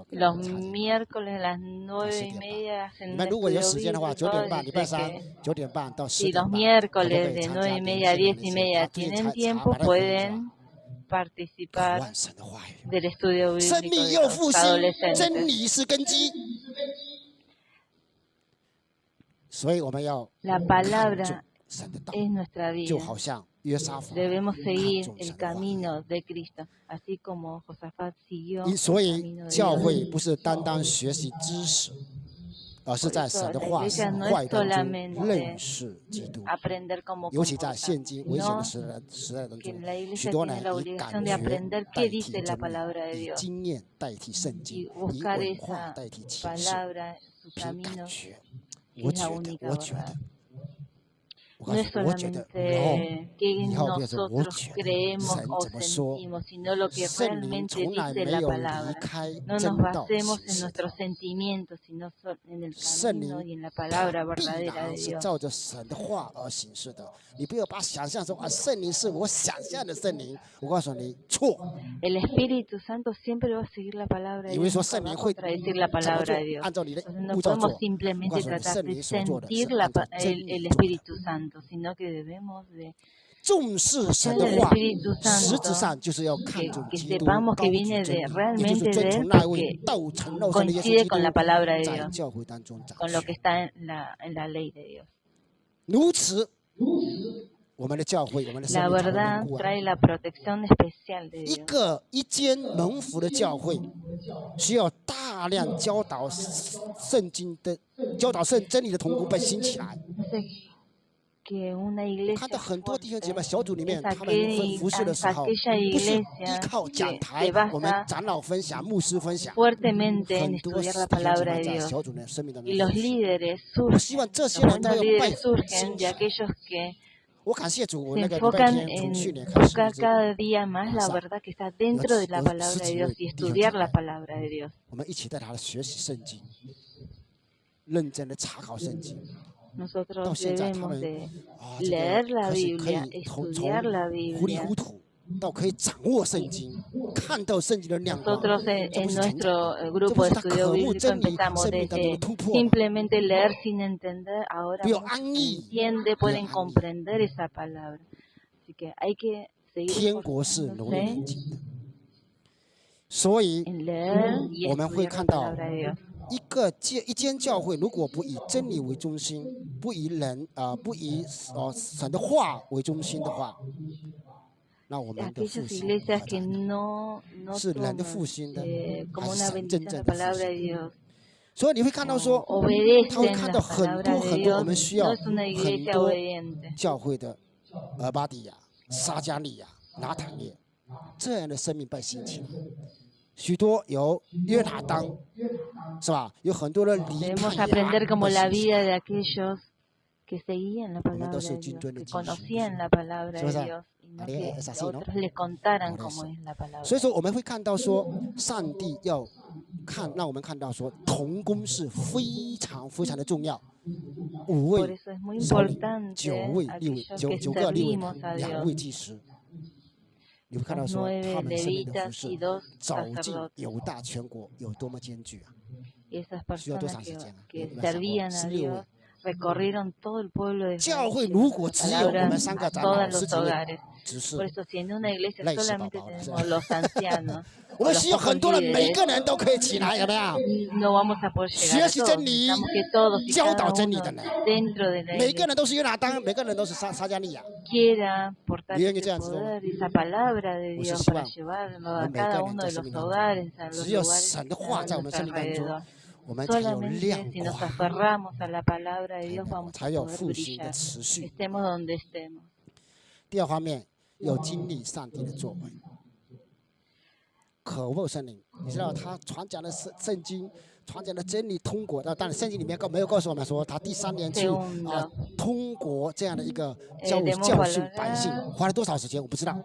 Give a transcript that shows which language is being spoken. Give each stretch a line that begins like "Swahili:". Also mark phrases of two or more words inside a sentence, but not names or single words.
Spanish: Los miércoles a las 9:30 hacen
Chinese: 你
Spanish: un
Chinese: 们如果有
Spanish: estudio
Chinese: 时间的话，9
Spanish: bíblico.
Chinese: 点半，礼拜
Spanish: Dice
Chinese: 3
Spanish: que
Chinese: 9 点半到10
Spanish: si
Chinese: 点
Spanish: los
Chinese: 半，
Spanish: miércoles de 9:30 a 10:30 tienen tiempo, pueden participar
Chinese: 万神的话语。
Spanish: del estudio
Chinese: 生
Spanish: bíblico
Chinese: 命
Spanish: de
Chinese: 又
Spanish: los
Chinese: 复兴，真
Spanish: adolescentes.
Chinese: 理是根基。所以我们要
Spanish: La
Chinese: 看重
Spanish: palabra
Chinese: 神的道，
Spanish: es nuestra
Chinese: 就
Spanish: vida.
Chinese: 好像约沙法
Spanish: Debemos
Chinese: 看
Spanish: seguir
Chinese: 重
Spanish: el
Chinese: 神的话语。
Spanish: camino de Cristo, así como Josafat siguió
Chinese: 所
Spanish: el
Chinese: 以
Spanish: camino de
Chinese: 教
Spanish: Dios.
Chinese: 会不是单单学习知识，而是在神的
Spanish: la
Chinese: 话
Spanish: iglesia no es
Chinese: 话语当中
Spanish: solamente
Chinese: 认识基督。
Spanish: aprender cómo
Chinese: 尤其在
Spanish: comportarse,
Chinese: 现今危险的
Spanish: sino
Chinese: 时代当
Spanish: que
Chinese: 中，
Spanish: la
Chinese: 许
Spanish: iglesia
Chinese: 多
Spanish: tiene
Chinese: 人
Spanish: la
Chinese: 以感
Spanish: obligación de
Chinese: 觉
Spanish: aprender
Chinese: 代
Spanish: qué
Chinese: 替
Spanish: dice la
Chinese: 真
Spanish: palabra de
Chinese: 理，以
Spanish: Dios
Chinese: 经验代替圣
Spanish: y
Chinese: 经，以
Spanish: buscar
Chinese: 文化
Spanish: esa
Chinese: 代替启示，
Spanish: palabra, su
Chinese: 凭感
Spanish: camino,
Chinese: 觉。
Spanish: que
Chinese: 我
Spanish: es
Chinese: 觉
Spanish: la
Chinese: 得，
Spanish: única
Chinese: 我觉
Spanish: verdad.
Chinese: 得，我
Spanish: No
Chinese: 告
Spanish: es
Chinese: 诉你，我觉得，然后
Spanish: solamente que
Chinese: 以后变成我
Spanish: nosotros
Chinese: 觉得，
Spanish: creemos
Chinese: 神
Spanish: o
Chinese: 怎么说？
Spanish: sentimos, sino lo que
Chinese: 圣灵
Spanish: realmente
Chinese: 从来
Spanish: dice
Chinese: 没
Spanish: la
Chinese: 有离
Spanish: palabra.
Chinese: 开
Spanish: No
Chinese: 真
Spanish: nos
Chinese: 道
Spanish: basemos
Chinese: 行
Spanish: en
Chinese: 事的。
Spanish: nuestros sentimientos, sino en el
Chinese: 圣
Spanish: camino
Chinese: 灵
Spanish: y en la
Chinese: 他
Spanish: palabra
Chinese: 必
Spanish: verdadera
Chinese: 然
Spanish: de
Chinese: 是
Spanish: Dios.
Chinese: 照着神的话而行事的。你不要把想象说圣灵是我想象的圣灵。我告诉你，错。
Spanish: El Espíritu Santo siempre va a seguir la palabra de
Chinese: 以为
Spanish: Dios,
Chinese: 说
Spanish: nunca
Chinese: 圣
Spanish: va
Chinese: 灵
Spanish: a
Chinese: 会
Spanish: contradecir la
Chinese: 怎么
Spanish: palabra
Chinese: 做
Spanish: de Dios.
Chinese: 按照你的
Spanish: Entonces no
Chinese: 步骤
Spanish: podemos
Chinese: 做。我
Spanish: simplemente
Chinese: 告诉你，
Spanish: tratar
Chinese: 圣
Spanish: de
Chinese: 灵所做的是
Spanish: sentir
Chinese: 按照真
Spanish: el
Chinese: 理做的。
Spanish: Espíritu Santo, sino que debemos de
Chinese: 重视神
Spanish: tener
Chinese: 的
Spanish: el
Chinese: 话，
Spanish: Espíritu
Chinese: 实质
Spanish: Santo,
Chinese: 上就是要看
Spanish: que,
Chinese: 重
Spanish: que
Chinese: 基督，
Spanish: sepamos
Chinese: 高
Spanish: que
Chinese: 举
Spanish: viene
Chinese: 真
Spanish: de
Chinese: 理，也就是
Spanish: realmente
Chinese: 遵
Spanish: de
Chinese: 从
Spanish: Él,
Chinese: 那位
Spanish: porque
Chinese: 道成肉身的耶稣
Spanish: coincide
Chinese: 基
Spanish: con
Chinese: 督
Spanish: la palabra de
Chinese: 在
Spanish: Dios,
Chinese: 教会当中掌
Spanish: con lo
Chinese: 权
Spanish: que。está en la ley de Dios.
Chinese: 如此，我们的教会，我们的生
Spanish: La
Chinese: 命才会
Spanish: verdad
Chinese: 稳固啊。
Spanish: trae la protección especial de
Chinese: 一
Spanish: Dios.
Chinese: 个一间蒙福的教会，需要大量教导圣经的、教导真理的同工被兴起来。
Spanish: Dice que una
Chinese: 我
Spanish: iglesia
Chinese: 看到很多弟兄姐妹
Spanish: fuerte
Chinese: 小组里
Spanish: es
Chinese: 面，他们 服侍的时候，
Spanish: aquella
Chinese: 不是依
Spanish: iglesia
Chinese: 靠讲
Spanish: que
Chinese: 台
Spanish: se
Chinese: 我们
Spanish: basa
Chinese: 长老分享、牧师分享，
Spanish: fuertemente en
Chinese: 很多弟
Spanish: estudiar
Chinese: 兄
Spanish: la
Chinese: 姐
Spanish: palabra
Chinese: 妹
Spanish: de
Chinese: 在
Spanish: Dios.
Chinese: 小组的生命当中
Spanish: Y los
Chinese: 服侍。
Spanish: líderes
Chinese: 我希望这
Spanish: surgen,
Chinese: 些
Spanish: los
Chinese: 人都
Spanish: buenos
Chinese: 要拜
Spanish: líderes surgen
Chinese: 兴
Spanish: de
Chinese: 起来。
Spanish: aquellos que
Chinese: 我感谢主，我
Spanish: se
Chinese: 那个礼拜
Spanish: enfocan
Chinese: 天从去
Spanish: en
Chinese: 年开始，
Spanish: buscar
Chinese: 一直
Spanish: cada día más
Chinese: 晚
Spanish: la
Chinese: 上
Spanish: verdad que está dentro de la
Chinese: 有
Spanish: palabra
Chinese: 10
Spanish: de
Chinese: 几
Spanish: Dios
Chinese: 位
Spanish: y
Chinese: 弟兄姐
Spanish: estudiar la
Chinese: 妹，
Spanish: palabra de Dios.
Chinese: 我们一起带他学习圣经，认真的查考圣经。到
Spanish: Nosotros
Chinese: 现在他
Spanish: debemos
Chinese: 们
Spanish: de
Chinese: 这
Spanish: leer
Chinese: 个
Spanish: la
Chinese: 开始可
Spanish: Biblia,
Chinese: 以从
Spanish: estudiar la
Chinese: 糊里
Spanish: Biblia.
Chinese: 糊涂到可以掌握圣经，看到圣经的亮光，
Spanish: Nosotros
Chinese: 这不
Spanish: en
Chinese: 是成长，
Spanish: nuestro
Chinese: 这
Spanish: grupo
Chinese: 不
Spanish: de
Chinese: 是他
Spanish: estudio
Chinese: 渴慕
Spanish: bíblico
Chinese: 真理
Spanish: empezamos
Chinese: 生命当中的
Spanish: desde
Chinese: 突破吗？
Spanish: simplemente leer sin entender, ahora
Chinese: 不要
Spanish: muchos
Chinese: 安逸，
Spanish: entienden,
Chinese: 不要
Spanish: pueden
Chinese: 安逸。
Spanish: comprender esa palabra. Así que hay que seguir
Chinese: 天国是努力人
Spanish: esforzándose
Chinese: 进的，所以
Spanish: en leer y
Chinese: 我们会
Spanish: estudiar la
Chinese: 看到
Spanish: palabra de Dios.
Chinese: 一间教会如果不以真理为中心，不以人不以神的话为中心的话，那我们的复
Spanish: Aquellas
Chinese: 兴
Spanish: iglesias
Chinese: 何
Spanish: que
Chinese: 在呢？
Spanish: no
Chinese: 是人的
Spanish: toman
Chinese: 复兴的，
Spanish: como
Chinese: 还是
Spanish: una
Chinese: 神真
Spanish: bendición
Chinese: 正
Spanish: la
Chinese: 的复
Spanish: palabra
Chinese: 兴？
Spanish: de Dios,
Chinese: 所以你会看到说，
Spanish: obedecen
Chinese: 他会看到
Spanish: las
Chinese: 很
Spanish: palabras
Chinese: 多
Spanish: de
Chinese: 很多我
Spanish: Dios,
Chinese: 们需
Spanish: no
Chinese: 要
Spanish: es una
Chinese: 很
Spanish: iglesia
Chinese: 多
Spanish: obediente.
Chinese: 教会的俄巴底亚、撒加利亚、拿坦涅这样的生命被兴起来。许多有约拿当，是吧？有很多的离
Spanish: Debemos
Chinese: 叛
Spanish: aprender
Chinese: 雅
Spanish: como
Chinese: 被
Spanish: la
Chinese: 兴起
Spanish: vida
Chinese: 来。
Spanish: de aquellos que seguían la palabra Momentos de de Dios, Jinjuan de que Jinshi. conocían la palabra de ¿Sí? Dios, y no María, que es así, ¿no? otros les contaran Por cómo eso. es la palabra.
Chinese: 所以说，我们会看到说，上帝要让我们看到说，同工是非常非常的重要。5
Spanish: Por
Chinese: 位
Spanish: eso es muy
Chinese: 首领、
Spanish: importante
Chinese: 9位立位、
Spanish: aquellos que
Chinese: 9 个立位
Spanish: servimos a
Chinese: 2
Spanish: Dios,
Chinese: 位祭司，你会看到
Spanish: los
Chinese: 说，他
Spanish: 9
Chinese: 们生命的服
Spanish: levitas
Chinese: 饰
Spanish: y 2
Chinese: 走进
Spanish: sacerdotes.
Chinese: 犹大全国有多么艰巨啊！
Spanish: Y esas
Chinese: 需要多
Spanish: personas
Chinese: 长时间啊？
Spanish: que
Chinese: 有没有想过
Spanish: servían a
Chinese: 16
Spanish: Dios
Chinese: 位？
Spanish: recorrieron todo el pueblo de
Chinese: 教
Spanish: Israel
Chinese: 会
Spanish: llevando
Chinese: 如果
Spanish: la
Chinese: 只有我
Spanish: palabra
Chinese: 们3个
Spanish: a
Chinese: 长老
Spanish: todos
Chinese: 10
Spanish: los
Chinese: 几位
Spanish: hogares.
Chinese: 执事
Spanish: Por，eso, si en una iglesia
Chinese: 累死宝
Spanish: solamente
Chinese: 宝了，是
Spanish: tenemos
Chinese: 吧？
Spanish: los ancianos
Chinese: 我
Spanish: o
Chinese: 们
Spanish: los
Chinese: 需要
Spanish: pocos
Chinese: 很多人，每
Spanish: líderes,
Chinese: 个人都可以起来，有没有？
Spanish: no vamos a poder llegar a
Chinese: 学习
Spanish: todos.
Chinese: 真理，
Spanish: Necesitamos que todos y
Chinese: 教
Spanish: cada
Chinese: 导真理
Spanish: uno
Chinese: 的人，
Spanish: dentro de la
Chinese: 每个
Spanish: iglesia
Chinese: 人都是约拿当，每个人都是撒加利亚。
Spanish: quiera portar
Chinese: 你愿意
Spanish: ese
Chinese: 这样子做吗？
Spanish: poder y esa palabra de
Chinese: 我是
Spanish: Dios
Chinese: 希
Spanish: para
Chinese: 望
Spanish: llevarlo
Chinese: 我
Spanish: a
Chinese: 们每个
Spanish: cada
Chinese: 人
Spanish: uno
Chinese: 在
Spanish: de
Chinese: 生
Spanish: los
Chinese: 命当中，
Spanish: hogares, a los
Chinese: 只有
Spanish: lugares
Chinese: 神的
Spanish: que
Chinese: 话
Spanish: están
Chinese: 在
Spanish: a
Chinese: 我们
Spanish: nuestro
Chinese: 生命当中，
Spanish: alrededor.
Chinese: 我们才有
Spanish: Solamente
Chinese: 亮
Spanish: si nos
Chinese: 光，
Spanish: aferramos a la palabra de
Chinese: 才
Spanish: Dios
Chinese: 有
Spanish: vamos
Chinese: 才
Spanish: a
Chinese: 有
Spanish: poder
Chinese: 复兴的
Spanish: brillar,
Chinese: 持续。
Spanish: estemos donde estemos.
Chinese: 第二方面，有经历上帝的作为，渴慕圣灵。你知道他传讲的圣经，传讲的真理通国，当然圣经里面没有告诉我们说他第3年去通国这样的一个教训百姓，花了多少时间我不知道。